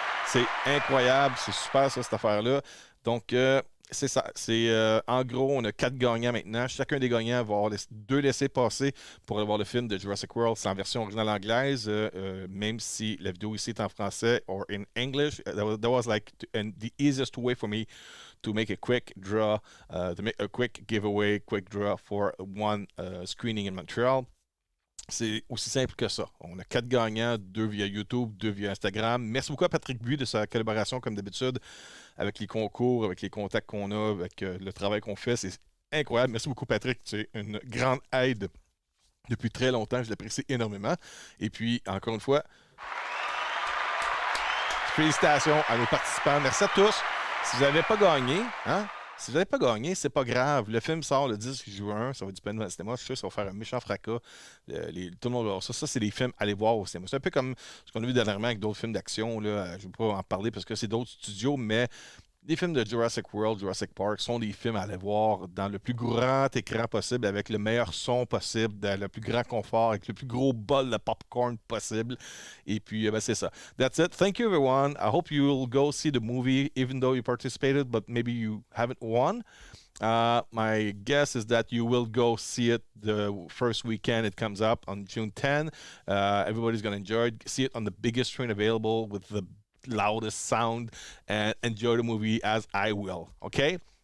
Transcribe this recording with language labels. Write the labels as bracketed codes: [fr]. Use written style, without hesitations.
[fr] C'est incroyable, c'est super ça, cette affaire-là. Donc, c'est ça. En gros, on a 4 gagnants maintenant. Chacun des gagnants va avoir 2 laissés-passer pour aller voir le film de Jurassic World. C'est en version originale anglaise, même si la vidéo ici est en français [en] or in English. That was like the easiest way for me to make a quick draw, to make a quick giveaway, quick draw for one screening in Montreal. [fr] C'est aussi simple que ça. On a 4 gagnants, 2 via YouTube, 2 via Instagram. Merci beaucoup à Patrick Buis de sa collaboration, comme d'habitude, avec les concours, avec les contacts qu'on a, avec le travail qu'on fait. C'est incroyable. Merci beaucoup, Patrick. Tu es une grande aide depuis très longtemps. Je l'apprécie énormément. Et puis, encore une fois, félicitations à nos participants. Merci à tous. Si vous n'avez pas gagné, hein, si vous n'avez pas gagné, c'est pas grave. Le film sort le 10 juin. Ça va être disponible au cinéma. Je suis sûr que ça va faire un méchant fracas. Tout le monde va voir ça. Ça, c'est des films à aller voir au cinéma. C'est un peu comme ce qu'on a vu dernièrement avec d'autres films d'action. Là. Je ne vais pas en parler parce que c'est d'autres studios, mais les films de Jurassic World, Jurassic Park sont des films à aller voir dans le plus grand écran possible, avec le meilleur son possible, dans le plus grand confort, avec le plus gros bol de popcorn possible. Et puis, ben, c'est ça. [en] That's it. Thank you, everyone. I hope you'll go see the movie, even though you participated, but maybe you haven't won. My guess is that you will go see it the first weekend it comes up on June 10. Everybody's going to enjoy it. See it on the biggest screen available with the loudest sound and enjoy the movie as I will. Okay?